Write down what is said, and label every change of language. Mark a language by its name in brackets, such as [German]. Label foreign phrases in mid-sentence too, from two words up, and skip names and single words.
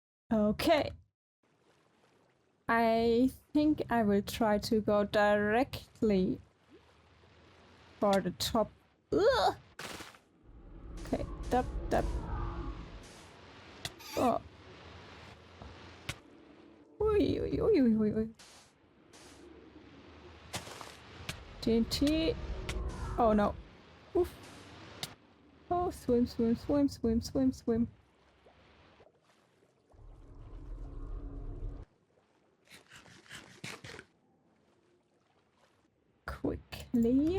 [English] Okay. I think I will try to go directly for the top. Ugh! Okay, tap, tap. Oh. Ui, ui, ui, ui, ui, ui. TNT. Oh no. Oof. Oh, swim, swim, swim, swim, swim, swim. Quickly.